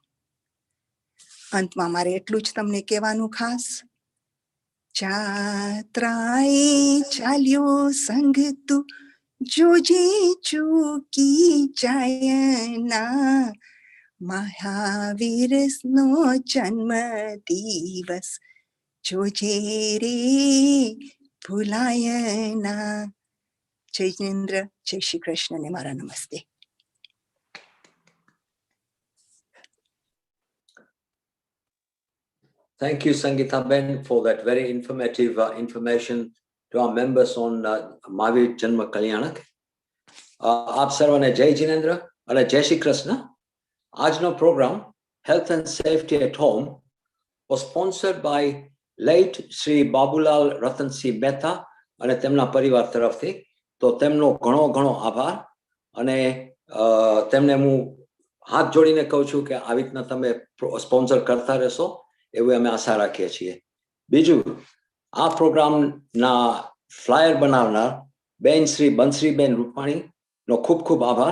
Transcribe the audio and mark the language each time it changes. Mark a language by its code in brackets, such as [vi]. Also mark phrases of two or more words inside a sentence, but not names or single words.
[gu] અંતમાં મારે એટલું જ તમને કહેવાનું ખાસ, જાત્રાએ ચાલ્યો સંગ તું, જોજે ચૂકી જાયના, મહાવીરનો જન્મ દિવસ જોજે રે ભૂલાયના. જય જિનેન્દ્ર, જય શ્રી કૃષ્ણ ને મારા નમસ્તે. [en] Thank you, Sangeeta Ben, for that very informative information to our members on Mahavir Janma Kalyanak. [gu] આપ સર્વને જય જિનેન્દ્ર અને જય શ્રી કૃષ્ણ. આજનો પ્રોગ્રામ Health and Safety at Home [en] was sponsored by late [gu] Sri Babulal Ratansi Mehta અને તેમના પરિવાર તરફથી. તો તેમનો ઘણો ઘણો આભાર, અને તેમને હું હાથ જોડીને કહું છું કે આવી રીતના તમે સ્પોન્સર કરતા રહેશો એવું અમે આશા રાખીએ છીએ. બીજું, આ પ્રોગ્રામના ફ્લાયર બનાવનાર બેન શ્રી બંસરીબેન રૂપાણીનો ખૂબ ખૂબ આભાર.